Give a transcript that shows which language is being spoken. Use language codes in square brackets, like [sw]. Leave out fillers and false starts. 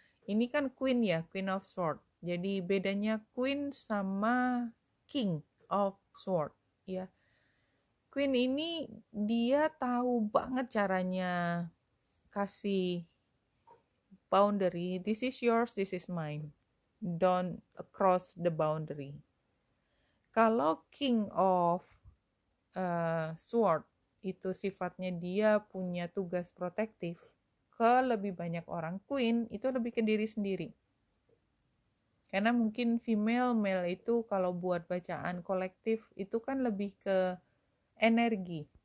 [id] Ini kan Queen ya, Queen of Sword. Jadi bedanya Queen sama King of Sword, ya. Queen ini dia tahu banget caranya kasih boundary. [en] This is yours, this is mine. Don't cross the boundary. [id] Kalau King of Sword itu sifatnya dia punya tugas protektif ke lebih banyak orang. Queen itu lebih ke diri sendiri. Karena mungkin female, male itu kalau buat bacaan kolektif itu kan lebih ke energi.